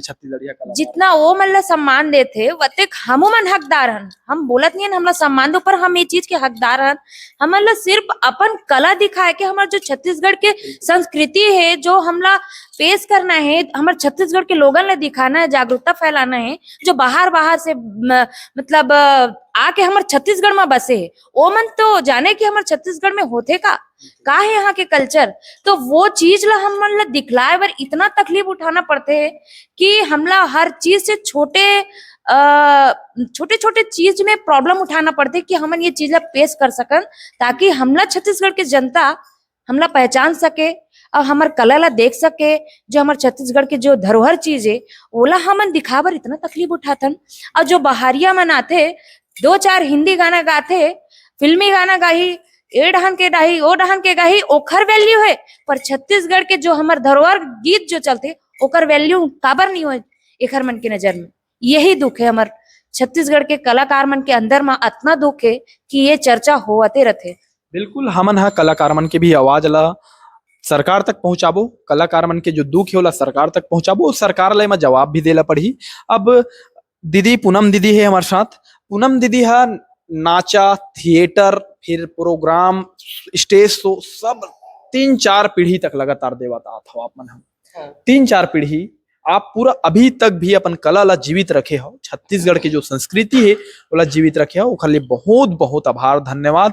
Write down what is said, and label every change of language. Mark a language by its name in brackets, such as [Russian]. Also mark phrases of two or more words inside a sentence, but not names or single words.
[Chhattisgarhi] छत्तीसगढ़िया कलाकार जितना वो मन ला सम्मान देथे वतेक हमू मन हकदार हन। हम बोलत नहीं हन हमला सम्मान दो, पर हम ये चीज के हकदार हन। हमन ला सिर्फ अपन कला दिखाए के, हमार जो छत्तीसगढ़ के संस्कृति है जो हमला पेश करना है, हमार छत्तीसगढ़ के लोगन ला दिखाना है, जागरूकता फैलाना है। जो बाहर बाहर से मतलब आके हमार छत्तीसगढ़ में बसे है, वो मन तो जाने कि हमार छत्तीसगढ़ में होते का है यहाँ के कल्चर। तो वो चीज ला हम मन ला दिखलाए बर इतना तकलीफ उठाना पड़ते है कि हमला हर चीज से छोटे छोटे चीज में प्रॉब्लम उठाना पड़ते कि हम ये चीज ला पेश कर सकन, ताकि हमला छत्तीसगढ़ के जनता हमला पहचान सके और हमार कला ला देख सके। जो हमार छत्तीसगढ़ के जो धरोहर चीज है ओला हमन दिखावर इतना तकलीफ उठाथन। और जो बाहरिया मन आते 2-4 हिंदी गाना गाते, फिल्मी गाना गाही, ए डहन के गाही, ओ डहन के गाही, ओखर वैल्यू है। पर छत्तीसगढ़ के जो हमार धरोहर गीत जो चलते ओकर वैल्यू काबर नहीं हो एखर मन के नजर में। यही दुख है हमार छत्तीसगढ़ के कलाकार मन के अंदर में, इतना दुख है कि ये चर्चा होते रहते। बिल्कुल, हमन हा कलाकार मन के भी आवाज ला सरकार तक पहुंचाबो, कलाकार मन के जो दुख है ओला सरकार तक पहुंचाबो, सरकार ला में जवाब भी देला पड़ही। अब दीदी पूनम दीदी है हमारे साथ। पूनम दीदी हा नाचा, थिएटर, फिर प्रोग्राम, स्टेज शो सब 3-4 पीढ़ी तक लगातार देवता था आप मन हम। 3-4 पीढ़ी आप पूरा अभी तक भी अपन कला ला जीवित रखे हो, छत्तीसगढ़ की जो संस्कृति है ओला जीवित रखे हो, ओखर लिए बहुत बहुत आभार, धन्यवाद।